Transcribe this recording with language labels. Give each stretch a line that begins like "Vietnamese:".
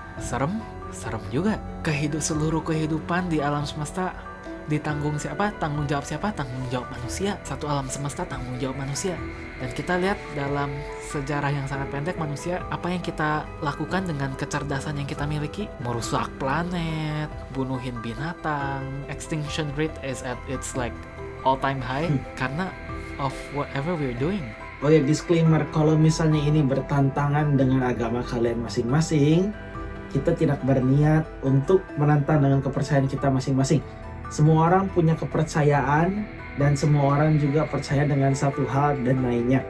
Indonesian: Serem juga. Seluruh kehidupan di alam semesta ditanggung siapa? Tanggung jawab siapa? Tanggung jawab manusia. Satu alam semesta tanggung jawab manusia. Dan kita lihat dalam sejarah yang sangat pendek manusia, apa yang kita lakukan dengan kecerdasan yang kita miliki? Merusak planet, bunuhin binatang.
English: Extinction rate is at its like all time high
Indonesian: karena
English: of whatever we're doing.
Indonesian: Oh ya, disclaimer, kalau misalnya ini bertentangan dengan agama kalian masing-masing, kita tidak berniat untuk menantang dengan kepercayaan kita masing-masing. Semua orang punya kepercayaan dan semua orang juga percaya dengan satu hal dan lainnya.